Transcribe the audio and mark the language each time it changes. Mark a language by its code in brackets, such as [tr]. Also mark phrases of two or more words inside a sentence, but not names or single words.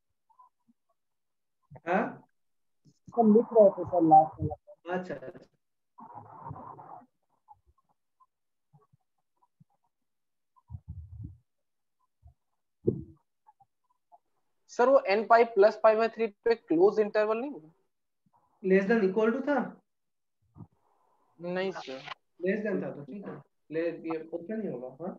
[hi] हाँ सर लिख रहे थे सर [en] last class [hi] अच्छा सर वो [en] n pi plus pi by 3 [hi] पे [en] close interval [hi] नहीं होगा [en] less than equal to था [hi] नहीं सर [en] less than [hi] था तो ठीक है ले ये ओपन नहीं होगा हाँ